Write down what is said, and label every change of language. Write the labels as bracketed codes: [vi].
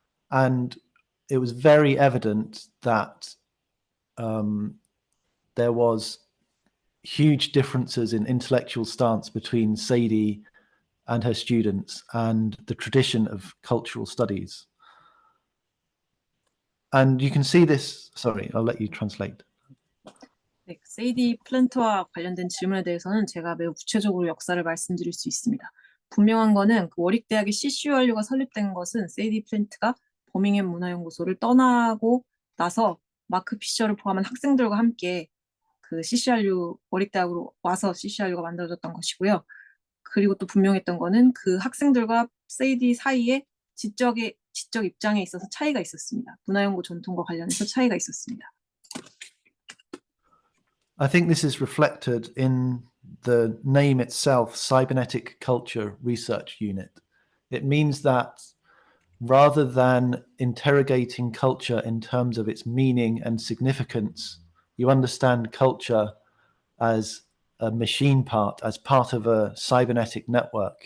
[en] And it was very evident that there was huge differences in intellectual stance between Sadie and her students and the tradition of cultural studies. And you can see this, sorry, I'll let you translate. [ko] 네, 세이디 플랜트와 관련된 질문에 대해서는 제가 매우 구체적으로 역사를 말씀드릴 수 있습니다. 분명한 거는 그 워릭대학의 CCRU가 설립된 것은 세이디 플랜트가 버밍햄 문화연구소를 떠나고 나서 마크 피셔를 포함한 학생들과 함께 그 CCRU 워릭대학으로 와서 CCRU가 만들어졌던 것이고요. 그리고 또 분명했던 거는 그 학생들과 세이디 사이에 지적 입장에 있어서 차이가 있었습니다. 문화연구 전통과 관련해서 차이가 있었습니다. [en] I think this is reflected in the name itself, Cybernetic Culture Research Unit. It means that rather than interrogating culture in terms of its meaning and significance, you understand culture as a machine part, as part of a cybernetic network.